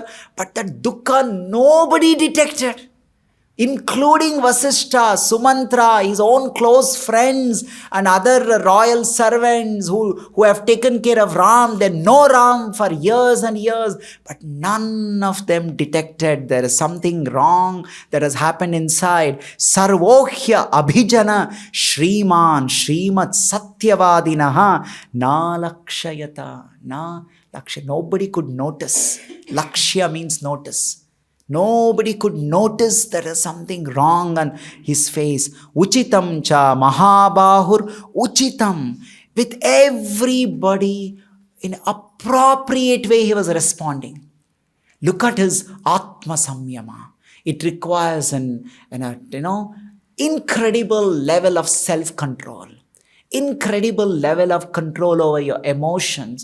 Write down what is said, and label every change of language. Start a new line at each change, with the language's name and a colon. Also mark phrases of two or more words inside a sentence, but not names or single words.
English: But that dukkha nobody detected, including Vasishtha, Sumantra, his own close friends, and other royal servants who have taken care of Ram. They know Ram for years and years, but none of them detected there is something wrong that has happened inside.
Sanskrit: सर्वोह्य अभिजन श्रीमान् श्रीमत् सत्यवादिनः न लक्षयत.
English: Nobody could notice. Lakshya means notice. Nobody could notice there is something wrong on his face.
Sanskrit: उचितं च महाबाहुर् उचितम्.
English: With everybody in appropriate way he was responding. Look at his
Sanskrit: आत्म संयम.
English: It requires an incredible level of self-control. Incredible level of control over your emotions.